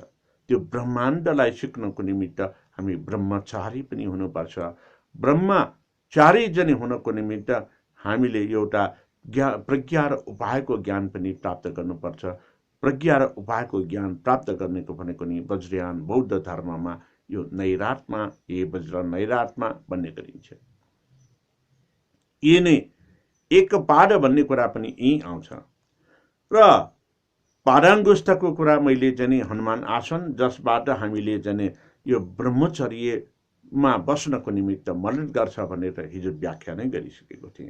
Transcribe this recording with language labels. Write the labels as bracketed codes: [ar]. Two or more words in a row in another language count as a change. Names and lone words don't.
[ne] त्यो ब्रह्माण्डलाई सिक्नको निमित्त हामी ब्रह्मचारी पनि हुनुपर्छ। ब्रह्मचारी जने हुनको निमित्त हामीले एउटा प्रज्ञा र उपायको ज्ञान पनि प्राप्त गर्नुपर्छ। प्रज्ञा र उपायको ज्ञान प्राप्त गर्नेको भनेको नि वज्रयान बौद्ध धर्ममा यो नैरात्मा, ये वज्र नैरात्मा भन्ने गरिन्छ। यी नै एक पाद भन्ने कुरा पनि यही आउँछ। र पादाङ्गुष्ठको कुरा मैले जाने हनुमान आसन, जसबाट हामीले जाने यो ब्रह्मचर्यमा बस्नको निमित्त मद्दत गर्छ भनेर हिजो व्याख्या नै गरिसकेको थिएँ।